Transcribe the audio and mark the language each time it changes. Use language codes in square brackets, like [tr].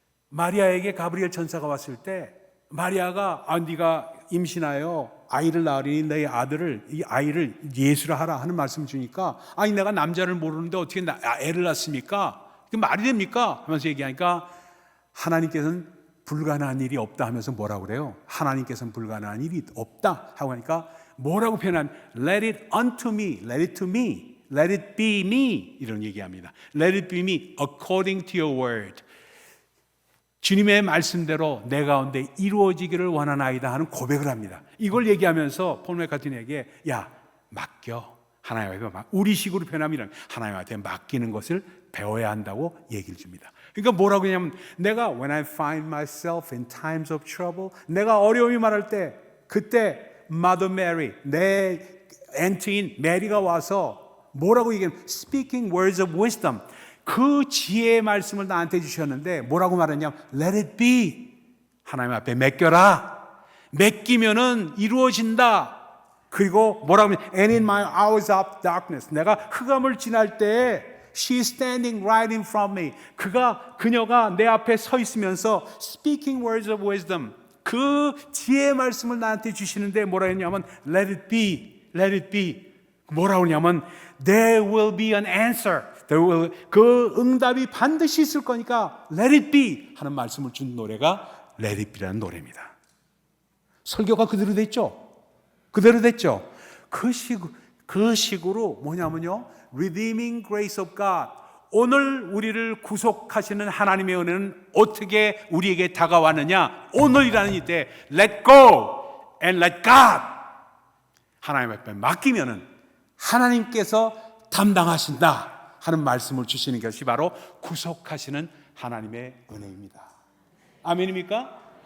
[ko] 마리아에게 가브리엘 천사가 왔을 때, 마리아가 네가 임신하여 아이를 낳으리니 내 아들을, 이 아이를 예수라 하라 하는 말씀을 주니까, 아니 내가 남자를 모르는데 어떻게 애를 낳습니까? 그 말이 됩니까? 하면서 얘기하니까 하나님께서는 불가능한 일이 없다 하면서 뭐라고 그래요? 하나님께서는 불가능한 일이 없다 하고 하니까 뭐라고 표현하면 [en] Let it unto me, let it to me, let it be me, [ko] 이런 얘기합니다. [en] Let it be me according to your word. [ko] 주님의 말씀대로 내 가운데 이루어지기를 원하나이다 하는 고백을 합니다. 이걸 얘기하면서 폴 맥카트니에게, 야, 맡겨. 하나님한테 우리식으로 표현하면 하나님한테 맡기는 것을 배워야 한다고 얘기를 줍니다. 그러니까 뭐라고 하냐면, 내가 [en] when I find myself in times of trouble, [ko] 내가 어려움이 말할 때, 그때 [en] Mother Mary, [ko] 내 앤트인 메리가 와서 뭐라고 얘기하면 [en] speaking words of wisdom, [ko] 그 지혜의 말씀을 나한테 주셨는데 뭐라고 말했냐면 [en] Let it be. [ko] 하나님 앞에 맡겨라. 맡기면은 이루어진다. 그리고 뭐라고 하면 [en] And in my hours of darkness, [ko] 내가 흑암을 지날 때 [en] She's standing right in front of me, [ko] 그녀가 내 앞에 서 있으면서 [en] Speaking words of wisdom, [ko] 그 지혜의 말씀을 나한테 주시는데 뭐라 했냐면 [en] Let it be, let it be. [ko] 뭐라고 하냐면 [en] There will be an answer, [ko] 그 응답이 반드시 있을 거니까 [en] Let it be [ko] 하는 말씀을 준 노래가 Let it be라는 노래입니다. 설교가 그대로 됐죠? 그대로 됐죠? 그 식으로 뭐냐면요, [en] Redeeming grace of God, [ko] 오늘 우리를 구속하시는 하나님의 은혜는 어떻게 우리에게 다가왔느냐, 오늘이라는 이때 [en] Let go and let God, [ko] 하나님 앞에 맡기면은 하나님께서 담당하신다 하는 말씀을 주시는 것이 바로 구속하시는 하나님의 은혜입니다. 아멘입니까?